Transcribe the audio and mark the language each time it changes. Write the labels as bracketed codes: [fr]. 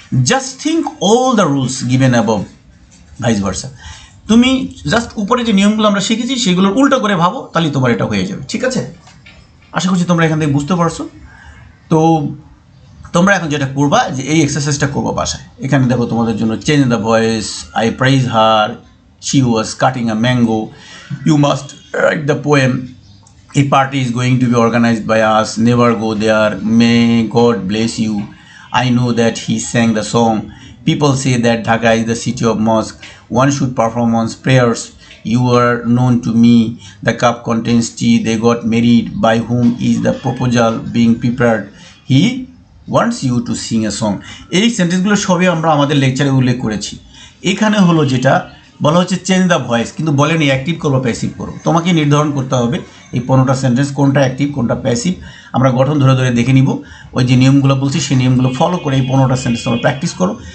[en] just think all the rules given above vice versa, [bn] তুমি just উপরে যে নিয়মগুলো আমরা শিখেছি সেগুলোর উল্টো করে ভাবো, তাহলে তোমার এটা হয়ে যাবে। ঠিক আছে, আশা করছি তোমরা এখান থেকে বুঝতে পারছো। তো তোমরা এখন যেটা করবা, যে এই এক্সারসাইজটা করবো বাসায়। এখানে দেখো তোমাদের জন্য [en] Change the voice, I praise her, she was cutting a mango, you must write the poem, a party is going to be organized by us, never go there, may God bless you, I know that he sang the song, people say that Dhaka is the city of mosque, one should perform one's prayers, you are known to me, the cup contains tea, they got married, by whom is the proposal being prepared, he wants you to sing a song। [bn] এই সেন্টেন্সগুলো সবই আমরা আমাদের লেকচারে উল্লেখ করেছি। এখানে হলো যেটা বলা হচ্ছে চেঞ্জ দ্য ভয়েস, কিন্তু বলেনি অ্যাক্টিভ করবো প্যাসিভ করবো, তোমাকে নির্ধারণ করতে হবে এই 15টা সেন্টেন্স কোনটা অ্যাক্টিভ কোনটা প্যাসিভ। আমরা গঠন ধরে ধরে দেখে নিব, ওই যে নিয়মগুলো বলছি সেই নিয়মগুলো ফলো করে এই 15টা সেন্টেন্স তোমরা প্র্যাকটিস করো।